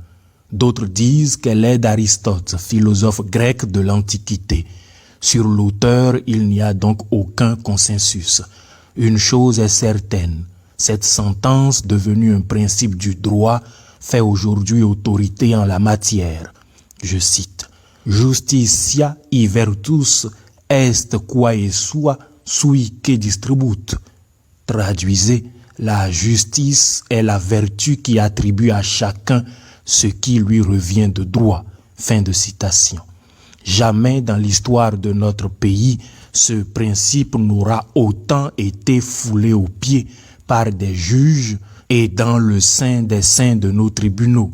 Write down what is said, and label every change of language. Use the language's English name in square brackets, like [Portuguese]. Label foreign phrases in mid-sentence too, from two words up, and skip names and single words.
[French] D'autres disent qu'elle est d'Aristote, philosophe grec de l'Antiquité. Sur l'auteur, il n'y a donc aucun consensus. Une chose est certaine, cette sentence, devenue un principe du droit, fait aujourd'hui autorité en la matière. Je cite, [Latin] « Justitia i virtus est quae sua sui que distribut ». [French] Traduisez, la justice est la vertu qui attribue à chacun ce qui lui revient de droit. Fin de citation. Jamais dans l'histoire de notre pays, ce principe n'aura autant été foulé aux pieds par des juges et dans le sein des saints de nos tribunaux.